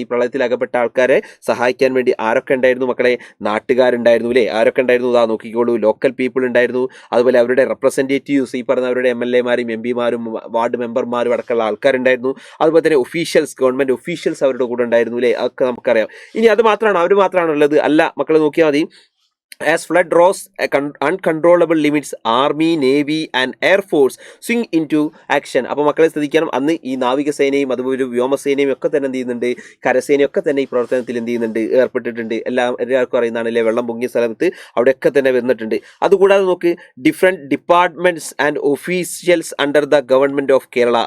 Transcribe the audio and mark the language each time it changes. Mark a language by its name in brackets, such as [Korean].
[Malayalam] ഈ പ്രളയത്തിൽ അകപ്പെട്ട ആൾക്കാരെ സഹായിക്കാൻ വേണ്ടി ആരൊക്കെ ഉണ്ടായിരുന്നു മക്കളെ, നാട്ടുകാരുണ്ടായിരുന്നു അല്ലേ. ആരൊക്കെ ഉണ്ടായിരുന്നു, ഇതാ നോക്കിക്കോളൂ, ലോക്കൽ പീപ്പിൾ ഉണ്ടായിരുന്നു. അതുപോലെ അവരുടെ റെപ്രസെൻറ്റേറ്റീവ്സ്, ഈ പറഞ്ഞ അവരുടെ MLA-മാരും MP-മാരും വാർഡ് മെമ്പർമാരും അടക്കമുള്ള ആൾക്കാരുണ്ടായിരുന്നു. അതുപോലെ തന്നെ ഒഫീഷ്യൽസ്, ഗവൺമെൻറ് ഒഫീഷ്യൽസ് അവരുടെ കൂടെ ഉണ്ടായിരുന്നു അല്ലേ. അതൊക്കെ നമുക്കറിയാം. ഇനി അത് മാത്രമാണ്, അവർ മാത്രമാണ് ഉള്ളത് അല്ല മക്കളെ, നോക്കിയാൽ മതി. [English] As flood rose, uncontrollable limits, Army, Navy and Air Force swing into action. [Malayalam] അപ്പോൾ മക്കളെ ശ്രദ്ധിക്കണം, അന്ന് ഈ നാവികസേനയും അതുപോലെ വ്യോമസേനയും ഒക്കെ തന്നെ എന്ത് ചെയ്യുന്നുണ്ട്, കരസേനയൊക്കെ തന്നെ ഈ പ്രവർത്തനത്തിൽ എന്ത് ചെയ്യുന്നുണ്ട്, ഏർപ്പെട്ടിട്ടുണ്ട്. എല്ലാവർക്കും അറിയുന്നതാണ് അല്ലേ, വെള്ളം പൊങ്ങിയ സ്ഥലത്ത് അവിടെയൊക്കെ തന്നെ വന്നിട്ടുണ്ട്. അതുകൂടാതെ നോക്ക്, [English] Different departments and officials under the government of Kerala.